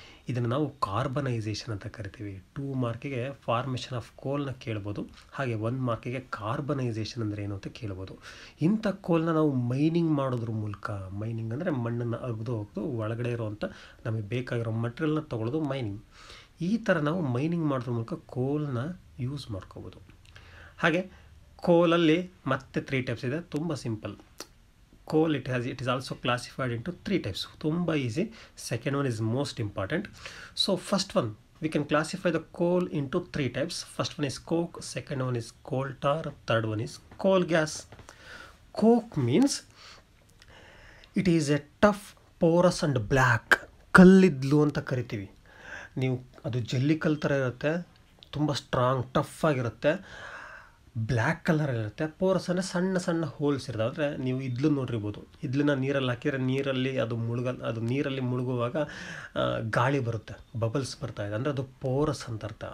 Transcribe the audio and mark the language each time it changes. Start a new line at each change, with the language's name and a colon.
Kannada: ಇದನ್ನು ನಾವು ಕಾರ್ಬನೈಸೇಷನ್ ಅಂತ ಕರಿತೀವಿ. 2 ಮಾರ್ಕಿಗೆ ಫಾರ್ಮೇಷನ್ ಆಫ್ ಕೋಲ್ನ ಕೇಳ್ಬೋದು, ಹಾಗೆ 1 ಮಾರ್ಕಿಗೆ ಕಾರ್ಬನೈಸೇಷನ್ ಅಂದರೆ ಏನು ಅಂತ ಕೇಳ್ಬೋದು. ಇಂಥ ಕೋಲ್ನ ನಾವು ಮೈನಿಂಗ್ ಮಾಡೋದ್ರ ಮೂಲಕ, ಮೈನಿಂಗ್ ಅಂದರೆ ಮಣ್ಣನ್ನು ಅಗೆದು ಒಳಗಡೆ ಇರೋವಂಥ ನಮಗೆ ಬೇಕಾಗಿರೋ ಮಟೀರಿಯಲ್ನ ತೊಗೊಳ್ಳೋದು ಮೈನಿಂಗ್. ಈ ಥರ ನಾವು ಮೈನಿಂಗ್ ಮಾಡೋದ್ರ ಮೂಲಕ ಕೋಲ್ನ ಯೂಸ್ ಮಾಡ್ಕೋಬೋದು. ಹಾಗೆ ಕೋಲಲ್ಲಿ ಮತ್ತೆ 3 ಟೈಪ್ಸ್ ಇದೆ, ತುಂಬ simple.
English: Coal, it is also classified into 3 types.
Kannada: Tumba
English: easy. Second one is most important. So first one, we can classify the coal into 3 types. First one is coke, second one is coal tar, third one is coal gas. Coke means it is a tough, porous and black.
Kannada: ಕಲ್ಲಿದ್ಲು ಅಂತ ಕರಿತೀವಿ ನೀವು. ಅದು ಜಲ್ಲಿ ಕಲ್ಲು ಥರ ಇರುತ್ತೆ, ತುಂಬ strong, tough ಆಗಿರುತ್ತೆ. ಬ್ಲ್ಯಾಕ್ ಕಲರಲ್ಲಿರುತ್ತೆ. ಪೋರಸ್ ಅಂದರೆ ಸಣ್ಣ ಸಣ್ಣ ಹೋಲ್ಸ್ ಇರ್ತವೆ. ಅಂದರೆ ನೀವು ಇದ್ಲು ನೋಡಿರ್ಬೋದು, ಇದ್ಲನ್ನ ನೀರಲ್ಲಿ ಹಾಕಿದರೆ ನೀರಲ್ಲಿ ಅದು ನೀರಲ್ಲಿ ಮುಳುಗುವಾಗ ಗಾಳಿ ಬರುತ್ತೆ, ಬಬಲ್ಸ್ ಬರ್ತಾ ಇದೆ, ಅಂದರೆ ಅದು ಪೋರಸ್ ಅಂತ ಅರ್ಥ.